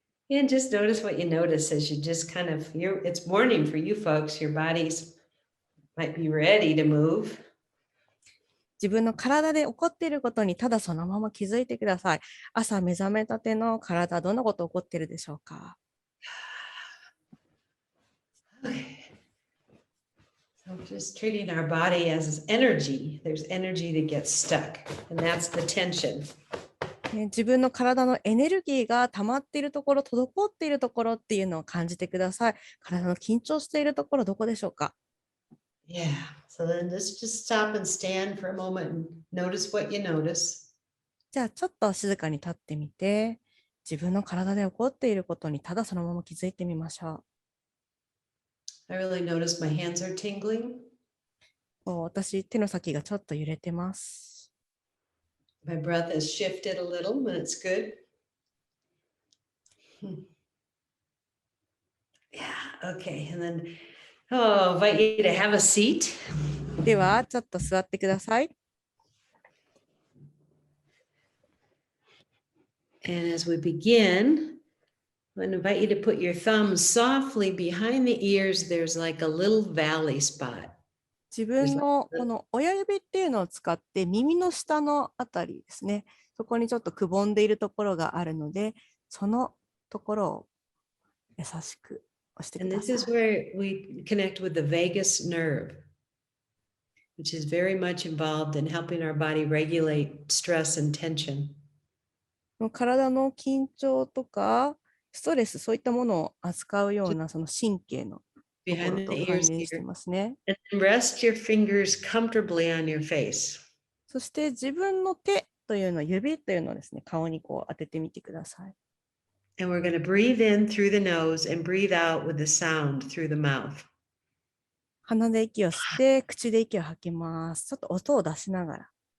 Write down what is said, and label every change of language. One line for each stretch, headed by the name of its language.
English: And just notice what you notice as you just kind of, it's morning for you folks. Your bodies might be ready to move.
Japanese: 自分の体で起こっていることにただそのまま気づいてください。朝目覚めたての体、どんなこと起こっているでしょうか。
English: Okay. So just treating our body as energy. There's energy that gets stuck, and that's the tension.
Japanese: 自分の体のエネルギーが溜まっているところ、滞っているところっていうのを感じてください。体の緊張しているところ、どこでしょうか。
English: Yeah. So then just stop and stand for a moment and notice what you notice.
Japanese: じゃあちょっと静かに立ってみて、自分の体で起こっていることにただそのまま気づいてみましょう。
English: I really notice my hands are tingling.
Japanese: 私、手の先がちょっと揺れてます。
English: My breath has shifted a little, but it's good. Yeah, okay. And then, I invite you to have a seat.
Japanese: では、ちょっと座ってください。
English: And as we begin, I'm going to invite you to put your thumbs softly behind the ears. There's like a little valley spot.
Japanese: 自分のこの親指っていうのを使って耳の下のあたりですね。そこにちょっとくぼんでいるところがあるので、そのところを優しく押してください。
English: And this is where we connect with the vagus nerve, which is very much involved in helping our body regulate stress and tension.
Japanese: 体の緊張とかストレス、そういったものを扱うようなその神経のところと関連してますね。
English: And rest your fingers comfortably on your face.
Japanese: そして自分の手というの、指というのをですね、顔に当ててみてください。
English: And we're going to breathe in through the nose and breathe out with the sound through the mouth.
Japanese: 鼻で息を吸って、口で息を吐きます。ちょっと音を出しながら。